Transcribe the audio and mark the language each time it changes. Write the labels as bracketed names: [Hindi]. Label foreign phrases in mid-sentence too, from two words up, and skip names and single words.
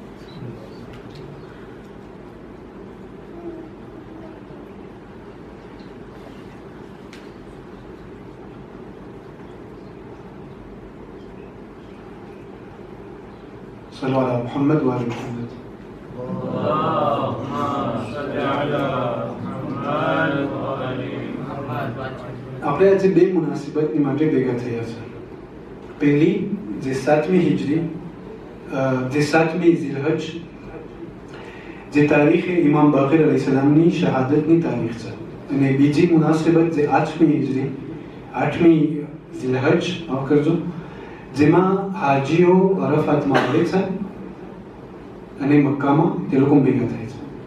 [Arabic] صلوا على محمد وآل محمد. اللهم صل على محمد وآل محمد. [Gujarati] આપણે આજે બે મુનાસિબતની માટે ભેગા થયા છે. પહેલી જે 7મી હિજરી, જે 7મી ઝિલહજ, જે તારીખે ઇમામ બાકર અલૈહિસ્સલામની શહાદતની તારીખ છે, અને બીજી મુનાસિબત જે 8મી હિજરી, 8મી ઝિલહજ માફ કરજો, જેમાં હાજીઓ અરફાતમાં આવે છે અને મક્કામાં તે લોકો ભેગા થાય છે.